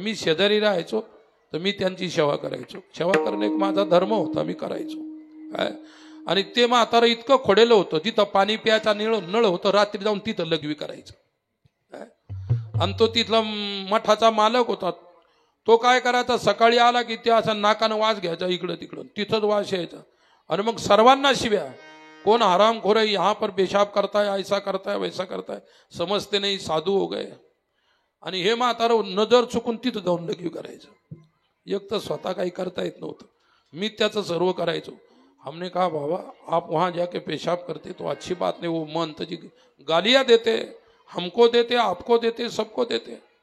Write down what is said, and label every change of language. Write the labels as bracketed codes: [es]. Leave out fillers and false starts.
[mr] मी शेजारी राहायचो तर मी त्यांची सेवा करायचो. सेवा करणं एक माझा धर्म होता, मी करायचो. काय आणि ते म्हातारं इतकं खोडेलं होतं, तिथं पाणी प्यायचा नळ होतं, रात्री जाऊन तिथं लघवी करायचं. आणि तो तिथला मठाचा मालक होता. तो काय करायचा, सकाळी आला की ते असं नाकानं वास घ्यायचा, इकडं तिकडं तिथंच वास यायचा. आणि मग सर्वांना शिव्या, [hi] कौन हरामखोर है, यहाँ पर पेशाब करता है, ऐसा करता है, वैसा करता है, समजते नहीं, साधू हो गए. [mr] आणि हे म्हातारं नजर चुकून तिथं जाऊन लघवी करायचं. एक तर स्वतः काही करता येत नव्हतं, मी त्याचं सर्व करायचो. [hi] हमने कहा बाबा आप वहाँ जाके पेशाब करते तो अच्छी बात नहीं, वो महंत जी गालियाँ देते, हमको देते, आपको देते, सबको देते.